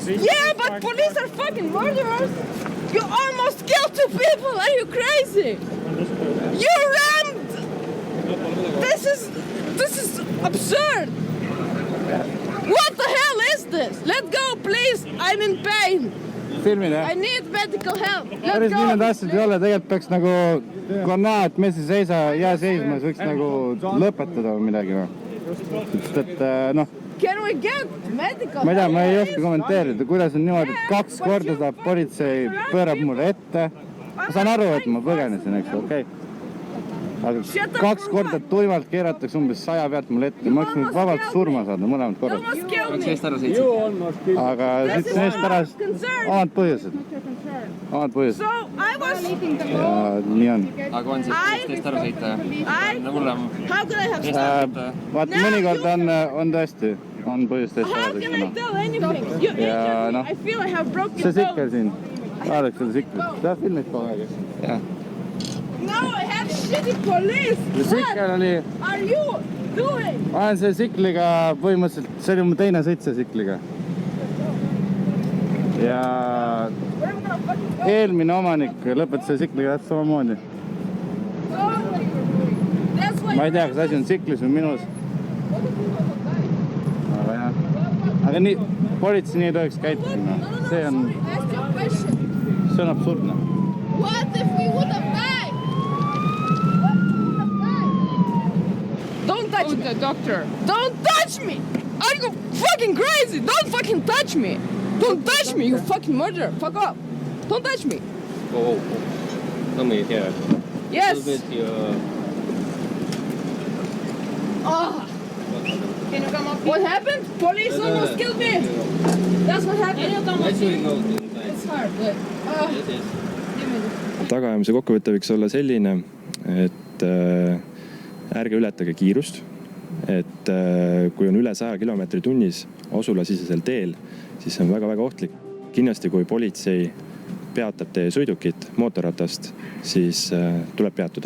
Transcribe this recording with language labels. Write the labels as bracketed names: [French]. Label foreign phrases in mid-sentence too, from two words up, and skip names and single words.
[English] Yeah, but police are fucking murderers. You almost killed 2 people. Are you crazy? You rammed. This is absurd. What the hell is this? Let go, please. I'm in pain. [Estonian] Filmi, [English] I need medical help. Let [Estonian] Päris nii need [English] go. [Estonian] asjad ei ole, tegelikult peaks nagu, kui on näha, et mees ei seisa, jää seisma, siis võiks nagu lõpetada või midagi. Sest et noh, [English] Can we get medical [Estonian] ma ei tea, [English] help? [Estonian] ma ei oska kommenteerida, kuidas on niimoodi, et 2 korda saab politsei pöörab mulle ette. Ma saan aru, et ma põgenesin, eks, okei. Aga 2 korda tuimalt keeratakse umbes 100 pealt mulle ette. Ma võiksin vabalt surma saada mõlemad [English] You [Estonian] korrad. [English] almost killed me. You almost killed. [Estonian] Aga [English] This is [Estonian] siit neist ära [English] concern. [Estonian] omad põhjused. Omad põhjused. [English] So I was. [Estonian] Ja nii on. Aga on siis teist aru sõita? [English] How can I have? [Estonian] Vaata, mõnikord on tõesti, on põhjust teist [English] How [Estonian] ära [English] can I [Estonian] sõita. [English] tell anything? You [Estonian] Ja, [English] injured me. [Estonian] noh. [English] I feel I have broken [Estonian] See sikkel [English] bones. [Estonian] siin. Vaadake selle sikkel. Ta filmid kogu aeg. Jah. [English] Now I have shitty police. [Estonian] Sikkel oli, [English] What are you doing? [Estonian] ma olen selle sikliga põhimõtteliselt, see oli mu teine sõit selle sikliga. Ja [English] Where am I gonna fucking go? [Estonian] eelmine omanik lõpetas selle sikliga täpselt samamoodi. [English] That's why [Estonian] Ma ei tea, kas asi on siklis või minus. Aga jah. Aga nii, politsei nii ei tohiks käituda. See on [English] Ask your question. [Estonian] absurdne. [English] What if we would have died? What if we would have died? Don't touch Oh, me. the doctor. Don't touch me! Are you fucking crazy? Don't fucking touch me! Don't touch me, you fucking murderer! Fuck off! Don't touch me! Oh. Tell me here. Yes! Ah! Can you come up? What happened? Police almost killed me! That's what happened. It's hard, but... give me this. [Estonian] tagaajamise kokkuvõte võiks olla selline, et ärge ületage kiirust, et kui on üle 100 kilomeetri tunnis asulasisesel teel, siis see on väga-väga ohtlik. Kindlasti, kui politsei peatab teie sõidukit mootorratast, siis tuleb peatuda.